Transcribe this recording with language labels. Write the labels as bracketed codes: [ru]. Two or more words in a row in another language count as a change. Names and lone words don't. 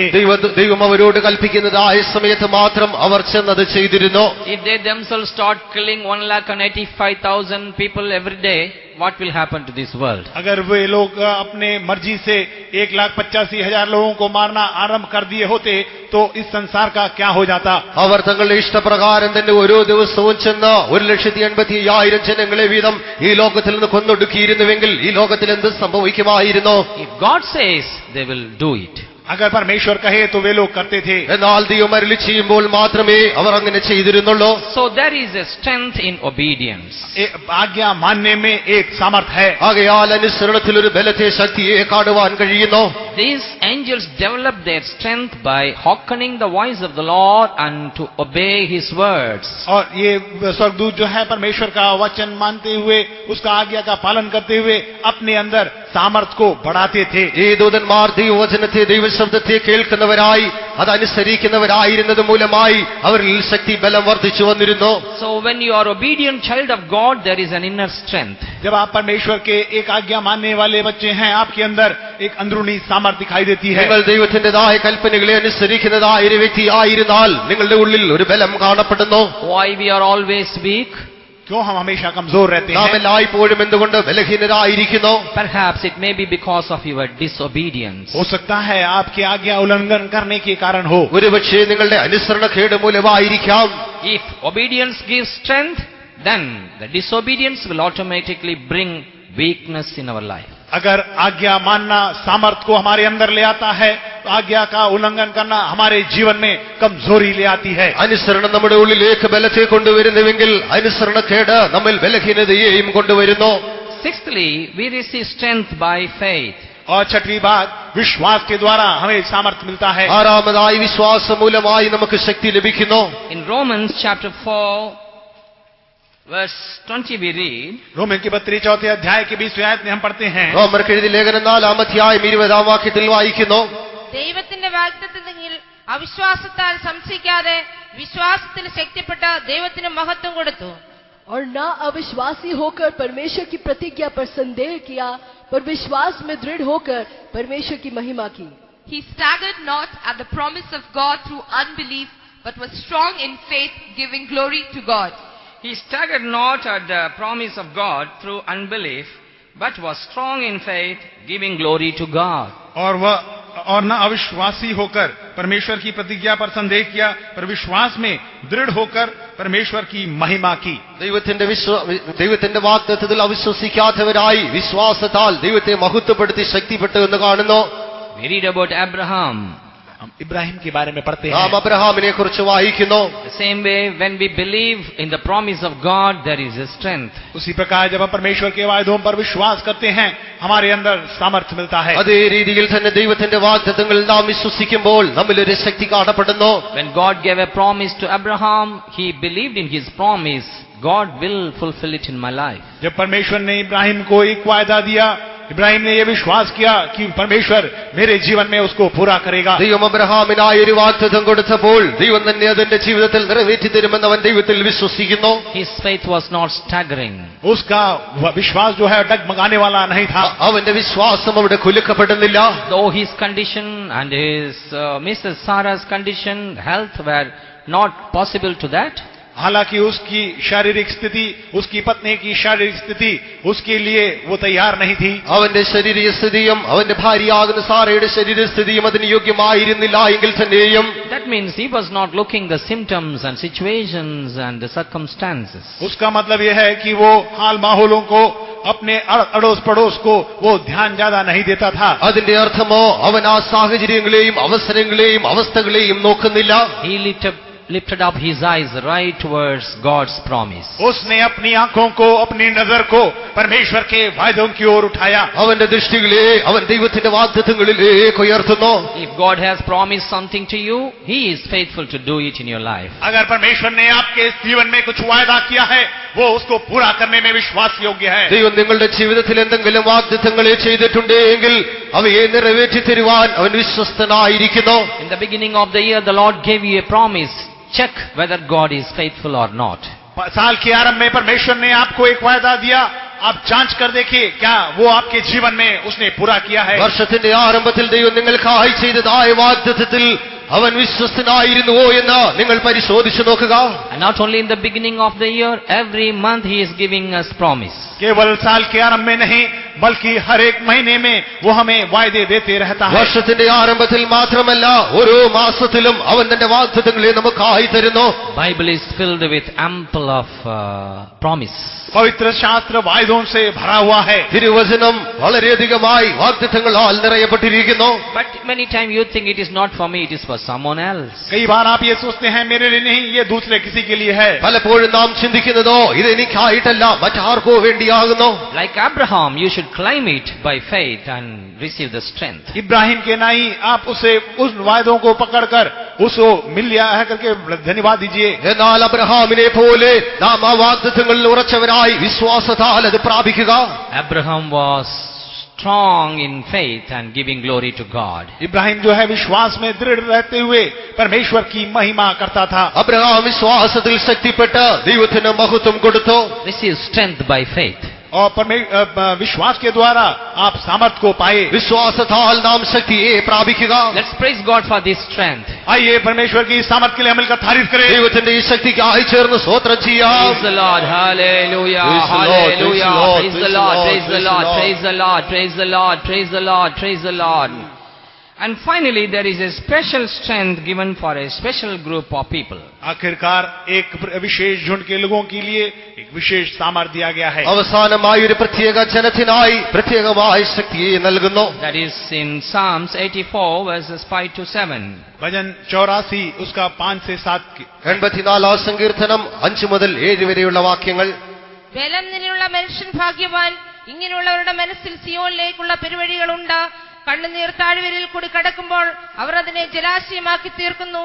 [ml] ദൈവം അവരോട് കൽപ്പിക്കുന്നതായ സമയത്ത് മാത്രം അവർ ചെന്നത് ചെയ്തിരുന്നു. [en] If they themselves start killing 185,000 people every day, what will happen to this world? [hi] अगर वे लोग अपने मर्जी से 1,85,000 लोगों को मारना आरंभ कर दिए होते तो इस संसार का क्या हो जाता? [ml] അവർ തങ്ങളുടെ ഇഷ്ടപ്രകാരം തന്നെ ഓരോ ദിവസവും ചെന്ന് 1,85,000 ജനങ്ങളെ വീതം ഈ ലോകത്തിൽ നിന്ന് കൊന്നൊടുക്കിയിരുന്നുവെങ്കിൽ ഈ ലോകത്തിൽ എന്ത് സംഭവിക്കുമായിരുന്നു? [en] If God says, they will do it. [hi] अगर परमेश्वर कहे तो वे लोग करते थे, [ml] എന്നാൽ ദൈവം അരുളി ചെയ്യുമ്പോൾ മാത്രമേ അവർ അങ്ങനെ ചെയ്തിരുന്നുള്ളൂ. [en] So there is a strength in obedience. [hi] आज्ञा मानने में एक सामर्थ है. [ml] ആകയാൽ അനുസരണത്തിൽ ഒരു ബലത്തെ ശക്തിയെ കാണുവാൻ കഴിയുന്നു. [en] These angels developed their strength by hearkening the voice of the Lord and to obey His words. [hi] और ये स्वर्गदूत जो है परमेश्वर का वचन मानते हुए उसका आज्ञा का पालन करते हुए अपने अंदर सामर्थ को बढ़ाते थे. [ml] ഈ ദൂതന്മാർ ദൈവവചനത്തെ ദൈവശബ്ദത്തെ കേൾക്കുന്നവരായി അതനുസരിക്കുന്നവരായിരുന്നത് മൂലമായി അവരിൽ ശക്തി ബലം വർദ്ധിച്ചു വന്നിരുന്നു. [en] So when you are obedient child of God, there is an inner strength. [hi] जब आप परमेश्वर के एक आज्ञा मानने वाले बच्चे हैं, आपके अंदर एक अंदरूनी सामर्थ दिखाई देती है. [ml] നിങ്ങൾ ദൈവത്തിന്റേതായ കൽപ്പനകളെ അനുസരിക്കുന്നതായ ഒരു വ്യക്തി ആയിരുന്നാൽ നിങ്ങളുടെ ഉള്ളിൽ ഒരു ബലം കാണപ്പെടുന്നു. [en] Why we are always weak? [hi] क्यों हम हमेशा कमजोर रहते [ml] നാം [hi] हैं? [ml] എല്ലായ്പ്പോഴും എന്തുകൊണ്ട് ബലഹീനരായിരിക്കുന്നു? [en] Perhaps it may be because of your disobedience. [hi] हो सकता है आपकी आज्ञा उल्लंघन करने के कारण हो. [ml] ഒരുപക്ഷേ നിങ്ങളുടെ അനുസരണക്കേട് മൂലമായിരിക്കാം. [en] If obedience gives strength, then the disobedience will automatically bring weakness in our life. [hi] अगर आज्ञा मानना सामर्थ को हमारे अंदर ले आता है, तो आज्ञा का उल्लंघन करना हमारे जीवन में कमजोरी ले आती है. [ml] അനുസരണം നമ്മുടെ ഉള്ളിലേക്ക് ബലത്തെ കൊണ്ടുവരുന്നുവെങ്കിൽ അനുസരണക്കേട് നമ്മിൽ ബലഹീനതയെയും കൊണ്ടുവരുന്നു. [en] Sixthly, we receive strength by faith. [hi] और छठवीं बात, विश्वास के द्वारा हमें सामर्थ मिलता है. [ml] ആറാമതായി വിശ്വാസം മൂലമായി നമുക്ക് ശക്തി ലഭിക്കുന്നു. [en] In Romans chapter 4, verse 20 we read, [hi] रोमन की पत्री 4 अध्याय के 20वें आयत में हम पढ़ते हैं, [ml] റോമർക്ക് എഴുതിയ ലേഖനം 4 അധ്യായം 20 വാക്യത്തിൽ വായിക്കുന്നു. ദൈവത്തിന്റെ വാഗ്ദത്തത്തിൽ അവിശ്വാസത്താൽ സംശയിക്കാതെ വിശ്വാസത്തിൽ ശക്തിപ്പെട്ട് ദൈവത്തിന് മഹത്വം കൊടുത്തു. [hi] और न अविश्वासी होकर परमेश्वर की प्रतिज्ञा पर संदेह किया, पर विश्वास में दृढ़ होकर परमेश्वर की महिमा की. [en] He staggered not at the promise of God through unbelief, but was strong in faith, giving glory to God. He staggered not at the promise of God through unbelief, but was strong in faith, giving glory to God. [hi] और न अविश्वासी होकर परमेश्वर की प्रतिज्ञा पर संदेह किया, पर विश्वास में दृढ़ होकर परमेश्वर की महिमा की. [ml] ദൈവത്തിന്റെ വാഗ്ദത്തത്തിൽ അവിശ്വസിക്കാത്തവരായി വിശ്വാസത്താൽ ദൈവത്തെ മഹത്വപ്പെടുത്തി ശക്തിപ്പെട്ടു എന്ന് കാണുന്നു. [en] We read about Abraham. [hi] हम इब्राहिम के बारे में पढ़ते [ml] നാം [hi] हैं. [ml] അബ്രഹാമിനെ കുറിച്ച് വായിക്കുന്നു. [en] The same way, when we believe in the promise of God, there is a strength. [hi] उसी प्रकार जब हम परमेश्वर के वायदों पर विश्वास करते हैं, हमारे अंदर सामर्थ्य मिलता है. [ml] അതേ രീതിയിൽ തന്നെ ദൈവത്തിന്റെ വാഗ്ദത്തങ്ങളിൽ നാം വിശ്വസിക്കുമ്പോൾ നമ്മിലൊരു ശക്തി കാണപ്പെടുന്നു. [en] When God gave a promise to Abraham, he believed in his promise. God will fulfill it in my life. [hi] जब परमेश्वर ने इब्राहिम को एक वायदा दिया, इब्राहिम ने यह विश्वास किया कि परमेश्वर मेरे जीवन में उसको पूरा करेगा. [ml] ദൈവം അബ്രഹാമിനായി ഒരു വാഗ്ദത്തം കൊടുത്തപ്പോൾ ദൈവം തന്നെ അതിന്റെ ജീവിതത്തിൽ നിറവേറ്റി തരുമെന്ന് അവൻ ദൈവത്തിൽ വിശ്വസിക്കുന്നു. [en] His faith was not staggering. [hi] उसका विश्वास जो है डगमगाने वाला नहीं था. [ml] അവന്റെ വിശ്വാസം അവിടെ കുലുക്കപ്പെടുന്നില്ല. [en] Though his condition and his Mrs. Sarah's condition, health were not possible to that, [hi] हालांकि उसकी शारीरिक स्थिति, उसकी पत्नी की शारीरिक स्थिति उसके लिए वो तैयार नहीं थी. [ml] അവന്റെ ശാരീരിക സ്ഥിതിയും അവന്റെ ഭാര്യയാകുന്ന സാറയുടെ ശരീരസ്ഥിതിയും അതിന് യോഗ്യമായിരുന്നില്ല എങ്കിൽ തന്നെയും [en] that means he was not looking the symptoms and situations and the circumstances. [hi] उसका मतलब यह है कि वो हाल माहौलों को, अपने अड़ोस पड़ोस को वो ध्यान ज्यादा नहीं देता था. [ml] അതിന്റെ അർത്ഥമോ അവൻ ആ സാഹചര്യങ്ങളെയും അവസരങ്ങളെയും അവസ്ഥകളെയും നോക്കുന്നില്ല. [en] He lifted up his eyes right towards God's promise. [hi] उसने अपनी आंखों को, अपनी नजर को परमेश्वर के वायदों की ओर उठाया. [ml] അവന്റെ ദൃഷ്ടികളെ അവൻ ദൈവത്തിന്റെ വാഗ്ദത്തങ്ങളിലേക്ക് ഉയർത്തുന്നു. [en] If God has promised something to you, he is faithful to do it in your life. [hi] अगर परमेश्वर ने आपके जीवन में कुछ वायदा किया है, वो उसको पूरा करने में विश्वास योग्य है. [ml] ദൈവം നിങ്ങളുടെ ജീവിതത്തിൽ എന്തെങ്കിലും വാഗ്ദത്തങ്ങളെ ചെയ്തിട്ടുണ്ടെങ്കിൽ അവയെ നിറവേറ്റി തരുവാൻ അവൻ വിശ്വസ്തനായിരിക്കുന്നു. [en] In the beginning of the year, the Lord gave you a promise. Check whether God is faithful or not. [hi] साल के आरंभ में परमेश्वर ने आपको एक वायदा दिया, आप जांच कर देखिए क्या वो आपके जीवन में उसने पूरा किया है. [ml] വർഷത്തിന്റെ ആരംഭത്തിൽ ദൈവം നിങ്ങൾക്കായി ചെയ്തതായ വാഗ്ദത്തത്തിൽ അവൻ വിശ്വസ്തനായിരുന്നുവോ എന്ന് നിങ്ങൾ പരിശോധിച്ചു നോക്കുക. [en] And not only in the beginning of the year, every month he is giving us promise. [hi] केवल साल के आरंभ में नहीं, बल्कि हर एक महीने में वो हमें वायदे देते रहता है। [ml] വർഷത്തിന്റെ ആരംഭത്തിൽ മാത്രമല്ല ഓരോ മാസത്തിലും അവൻ തന്റെ വാഗ്ദത്തങ്ങളെ നമുക്കായി തരുന്നു. [en] Bible is filled with ample of promise. [hi] पवित्र शास्त्र वायदों से भरा हुआ है। [ml] തിരുവചനം വളരെയധികമായി വാഗ്ദത്തങ്ങളാൽ നിറയപ്പെട്ടിരിക്കുന്നു. [en] But many times you think it is not for me, it is for someone else. [hi] कई बार आप ये सोचते हैं मेरे लिए नहीं, ये दूसरे किसी के लिए है। [ml] പലപ്പോഴും നാം ചിന്തിക്കുന്നതോ ഇത് എനിക്കായിട്ടല്ല മറ്റാർക്കോ വേണ്ടിയാകുന്നു. [en] Like Abraham, you should climb it by faith and receive the strength. [hi] इब्राहिम के नहीं, आप उसे उस वायदों को पकड़कर उसको मिल लिया है करके धन्यवाद दीजिए। [ml] എന്നാൽ അബ്രഹാമിനെ പോലെ നാം ആ വാഗ്ദത്തങ്ങളിൽ ഉറച്ചവരായി വിശ്വാസത്താൽ അത് പ്രാപിക്കുക. [en] Abraham was strong in faith and giving glory to God. [hi] इब्राहिम जो है विश्वास में दृढ़ रहते हुए परमेश्वर की महिमा करता था। [ml] അബ്രഹാം വിശ്വാസത്തിൽ ശക്തിപ്പെട്ട് ദൈവത്തിന് മഹത്വം കൊടുത്തു. [en] Receive strength by faith. [hi] और विश्वास के द्वारा आप सामर्थ्य को पाए। [ml] വിശ്വാസത്താൽ നാം ശക്തിയെ പ്രാപിക്കുക. [en] Let's praise God for this strength. [hi] आइए परमेश्वर की सामर्थ्य के लिए हम मिलकर तारीफ करें। [ml] ദൈവത്തിന്റെ ഈ ശക്തിക്കായി ചേർന്ന് സ്തോത്രം ചെയ്യാം. [en] Praise the Lord. Hallelujah. Praise the Lord, Hallelujah. praise Praise the the Lord, Lord. Praise the Lord. praise the Praise the Lord. Praise the Lord. Praise the Lord. Praise the Lord. And finally, there is a special strength given for a special group of people. [hi] आखिरकार एक विशेष झुंड के लोगों के लिए एक विशेष सामर्थ्य दिया गया है। [ml] അവസാനമായി ഒരു പ്രത്യേക ജനത്തിനായി പ്രത്യേകമായ ശക്തിയെ നൽകുന്നു. [en] That is in Psalms 84 verses 5 to 7. [hi] भजन 84 उसका 5 से 7 [ml] 84 സങ്കീർത്തനം 5 മുതൽ 7 വരെയുള്ള വാക്യങ്ങൾ. ബലം നിന്നുള്ള മനുഷ്യൻ ഭാഗ്യവാൻ, ഇങ്ങനെയുള്ളവരുടെ മനസ്സിൽ സിയോനിലേക്കുള്ള പെരുവഴികളുണ്ട്. കണ്ണുനീർ താഴ്വരയിൽ കൂടി കടക്കുമ്പോൾ അവർ അതിനെ ജലാശയമാക്കി തീർക്കുന്നു.